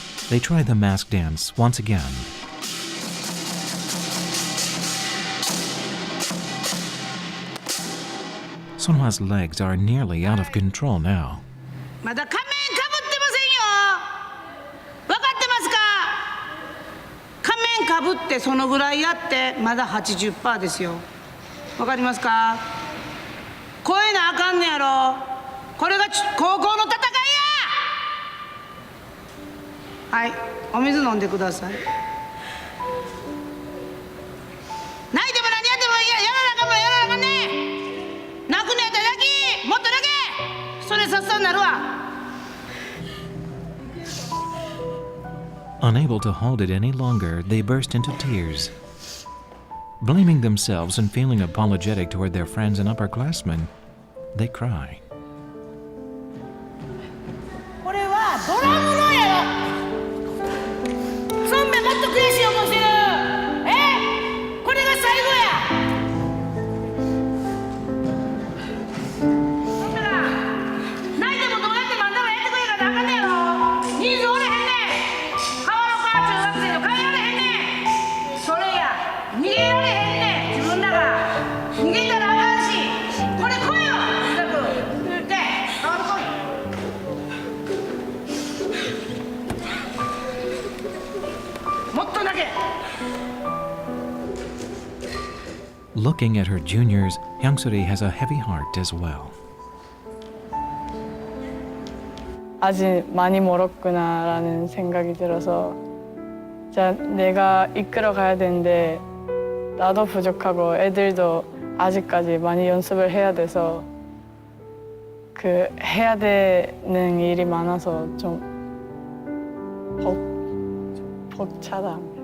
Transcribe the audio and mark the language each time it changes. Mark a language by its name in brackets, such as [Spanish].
[English] They try the mask dance once again. Seon-hwa's legs are nearly out of control now. [Japanese] まだ仮面かぶってませんよ。分かってますか？仮面かぶってそのぐらいやってまだ 80% ですよ。分かりますか？超えなあかんねやろ。これが高校の戦いや。はい、お水飲んでください。泣いても何やってもやらなあかんもんやらなあかんね。泣くねやったら泣き、もっと泣け。それさっさになるわ。 [English] Unable to hold it any longer, they burst into tears. Blaming themselves and feeling apologetic toward their friends and upperclassmen, they cry. [Japanese] これはドラムのやろ。そんべもっと悔しい思いしてる。これが最後や。そんべら泣いてもどうやってもあんたらやってくれるからあかんねやろ。人数おれへんねん。川の川中学生の帰られへんねん。それや逃げられへんねん。自分らが逃げたらあかんし。これ来いよ。とにかくで川の来い。 [English] Looking at her juniors, Hyung-suri has a heavy heart as well. [Korean] 아직 많이 멀었구나라는 생각이 들어서 자 내가 이끌어 가야 되는데 나도 부족하고 애들도 아직까지 많이 연습을 해야 돼서 그 해야 되는 일이 많아서 좀 벅차다.